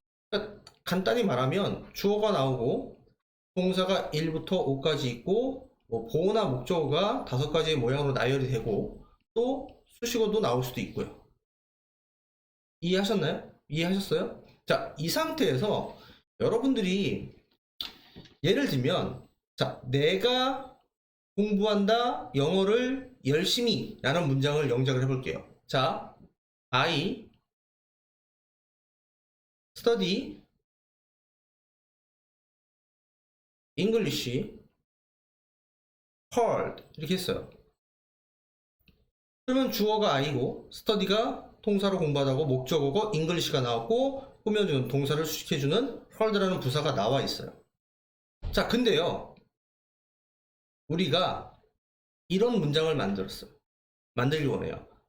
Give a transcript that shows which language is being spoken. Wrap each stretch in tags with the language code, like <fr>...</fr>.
<ko>그러니까 간단히 말하면 주어가 나오고 동사가 1부터 5까지 있고 뭐 보어나 목적어가 5가지의 모양으로 나열이 되고 또 수식어도 나올 수도 있고요. 이해하셨나요? 이해하셨어요? 자, 이 상태에서 여러분들이 예를 들면 자, 내가 공부한다 영어를 열심히 라는 문장을 영작을 해볼게요.</ko> <en>자, I study English hard</en> <ko>이렇게 했어요. 그러면 주어가 I고 study가 동사로 공부하다고 목적어고 English가 나왔고 꾸며주는 동사를 수식해주는 hard라는 부사가 나와 있어요. 자, 근데요 우리가 이런 문장을 만들기 원해요.</ko>